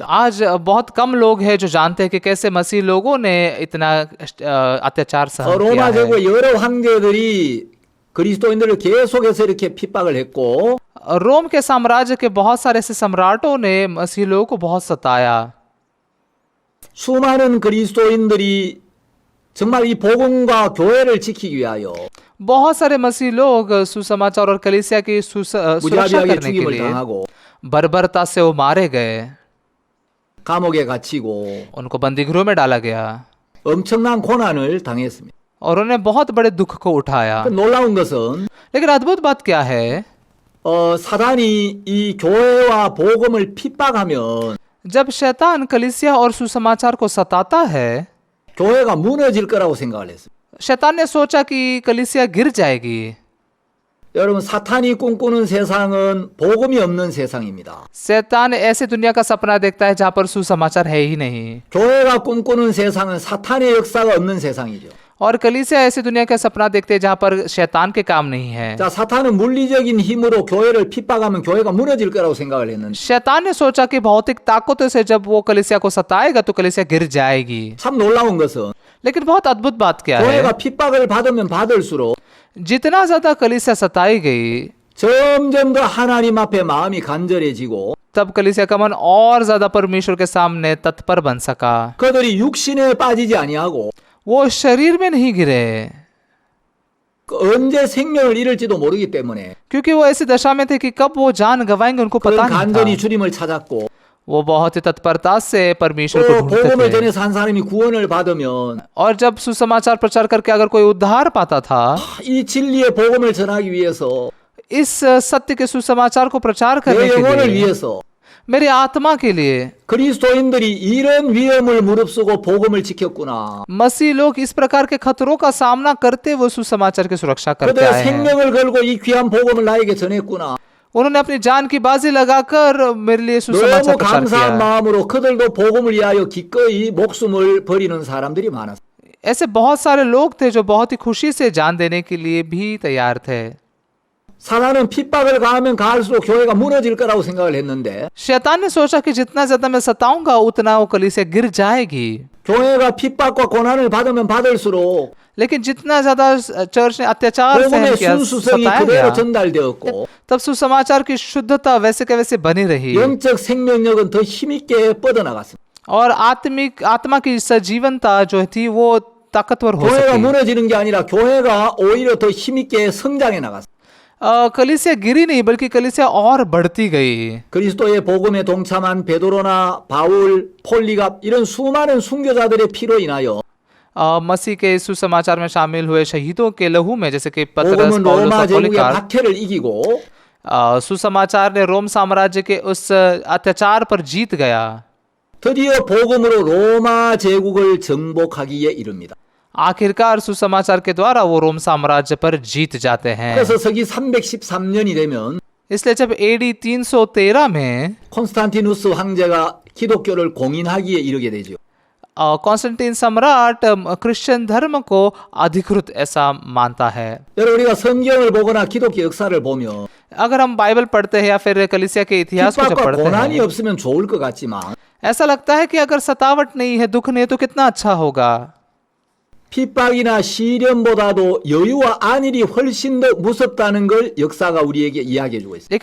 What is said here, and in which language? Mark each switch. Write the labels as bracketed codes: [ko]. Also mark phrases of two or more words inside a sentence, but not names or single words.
[hi] आज बहुत कम लोग हैं जो जानते हैं कि कैसे मसीह लोगों ने इतना अत्याचार सहन किया [ko] 로마 [hi] है। [ko] 제국의 여러 황제들이 그리스도인들을 계속해서 이렇게 핍박을 했고 [hi] रोम के साम्राज्य के बहुत सारे ऐसे सम्राटों ने मसीह लोगों को बहुत सताया। [ko] 수많은 그리스도인들이 정말 이 복음과 교회를 지키기 위하여 [hi] बहुत सारे मसीह लोग सुसमाचार और कलीसिया की सुरक्षा [ko] 무자비하게 [hi] करने के [ko] 죽임을 [hi] लिए [ko] 당하고 [hi] बर्बरता से वो मारे गए, [ko] 감옥에 갇히고 [hi] उनको बंदी गृह में डाला गया [ko] 엄청난 고난을 당했습니다. [hi] और उन्हें बहुत बड़े दुख को उठाया। [ko] 그 놀라운 것은 [hi] लेकिन अद्भुत बात क्या है, [ko] 사단이 이 교회와 복음을 핍박하면 [hi] जब शैतान कलीसिया और सुसमाचार को सताता है, [ko] 교회가 무너질 거라고 생각을 했어요. [hi] शैतान ने सोचा कि कलीसिया गिर जाएगी। [ko] 여러분 사탄이 꿈꾸는 세상은 복음이 없는 세상입니다. [hi] शैतान ऐसे दुनिया का सपना देखता है जहां पर सुसमाचार है ही नहीं, [ko] 교회가 꿈꾸는 세상은 사탄의 역사가 없는 세상이죠. [hi] और कलीसिया ऐसी दुनिया का सपना देखते हैं जहां पर शैतान के काम नहीं है। [ko] 자, 사탄은 물리적인 힘으로 교회를 핍박하면 교회가 무너질 거라고 생각을 했는데 [hi] शैतान ने सोचा कि भौतिक ताकतों से जब वो कलीसिया को सताएगा तो कलीसिया गिर जाएगी। [ko] 참 놀라운 것은 [hi] लेकिन बहुत अद्भुत बात क्या है, [ko] 교회가 핍박을 받으면 받을수록 [hi] जितना ज्यादा कलीसिया सताई गई [ko] 점점 더 하나님 앞에 마음이 간절해지고 [hi] तब कलीसिया का मन और ज्यादा परमेश्वर के सामने तत्पर बन सका। [ko] 그들이 육신에 빠지지 아니하고 [hi] वो शरीर में नहीं गिरे [ko] 언제 생명을 잃을지도 모르기 때문에 [hi] क्योंकि वो ऐसी दशा में थे कि कब वो जान गवाएंगे उनको पता [ko] 그런 [hi] नहीं [ko] 간절히 [hi] था। [ko] 주님을 찾았고 [hi] वो बहुत ही तत्परता से परमेश्वर को [ko] 또 복음을 [hi] ढूंढते थे [ko] 전해서 한 사람이 구원을 받으면 [hi] और जब सुसमाचार प्रचार करके अगर कोई उद्धार पाता था, [ko] 이 진리의 복음을 전하기 위해서 [hi] इस सत्य के सुसमाचार को प्रचार [ko] 내 [hi] करने के [ko] 영혼을 [hi] लिए, [ko] 위해서 [hi] मेरी आत्मा के लिए। [ko] 그리스도인들이 이런 위험을 무릅쓰고 복음을 지켰구나. [hi] मसीह लोग इस प्रकार के खतरों का सामना करते वो सुसमाचार की सुरक्षा करते [ko] 그들의 [hi] आए हैं। [ko] 생명을 걸고 이 귀한 복음을 나에게 전했구나. [hi] उन्होंने अपनी जान की बाजी लगाकर मेरे लिए सुसमाचार [ko] 너무 [hi] प्रचार किया [ko] 감사한 [hi] है। [ko] 마음으로 그들도 복음을 위하여 기꺼이 목숨을 버리는 사람들이 많았어요. [hi] ऐसे बहुत सारे लोग थे जो बहुत ही खुशी से जान देने के लिए भी तैयार थे। [ko] 사단은 핍박을 가하면 가할수록 교회가 무너질 거라고 생각을 했는데 [hi] शैतान ने सोचा कि जितना ज्यादा मैं सताऊंगा उतना वो कलीसिया गिर जाएगी। [ko] 교회가 핍박과 고난을 받으면 받을수록 [hi] लेकिन जितना ज्यादा चर्च ने अत्याचार सहन [ko] 복음의 [hi] किया, [ko] 순수성이 [hi] सताया [ko] 그대로 [hi] गया, [ko] 전달되었고 [hi] तब सुसमाचार की शुद्धता वैसे के वैसे बनी रही [ko] 영적 생명력은 더 힘있게 뻗어나갔습니다. [hi] और आत्मा की सजीवनता जो थी वो ताकतवर हो [ko] 교회가 [hi] सकी। [ko] 무너지는 게 아니라 교회가 오히려 더 힘있게 성장해 나갔습니다. [hi] कलीसिया गिरी नहीं बल्कि कलीसिया और बढ़ती गई। [ko] 그리스도의 복음에 동참한 베드로나 바울, 폴리갑 이런 수많은 순교자들의 피로 인하여 [hi] मसीह के सुसमाचार में शामिल हुए शहीदों के लहू में जैसे कि पतरस, [ko] 복음은 [hi] पौलुस [ko] 로마 [hi] और [ko] 제국의 [hi] पॉलीकार्प, [ko] 박해를 इ기고 [hi] सुसमाचार ने रोम साम्राज्य के उस अत्याचार पर जीत गया। [ko] 드디어 복음으로 로마 제국을 정복하기에 이릅니다. [hi] आखिरकार सुसमाचार के द्वारा वो रोम साम्राज्य पर जीत जाते हैं। [ko] 그래서 서기 313년이 되면 [hi] इसलिए जब AD 313 में [ko] 콘스탄티누스 황제가 기독교를 공인하기에 이르게 되죠. [hi] कॉन्स्टेंटाइन सम्राट क्रिश्चियन धर्म को अधिकृत ऐसा मानता है। [ko] 여러분 우리가 성경을 보거나 기독교 역사를 보면 [hi] अगर हम बाइबल पढ़ते हैं या फिर कलीसिया के इतिहास को जब [ko] 핍박과 [hi] पढ़ते [ko] 고난이 [hi] हैं, [ko] 없으면 좋을 것 같지만 [hi] ऐसा लगता है कि अगर सतावट नहीं है, दुख नहीं है, तो कितना अच्छा होगा। [ko] 핍박이나 시련보다도 여유와 안일이 훨씬 더 무섭다는 걸 역사가 우리에게 이야기해 주고 있습니다.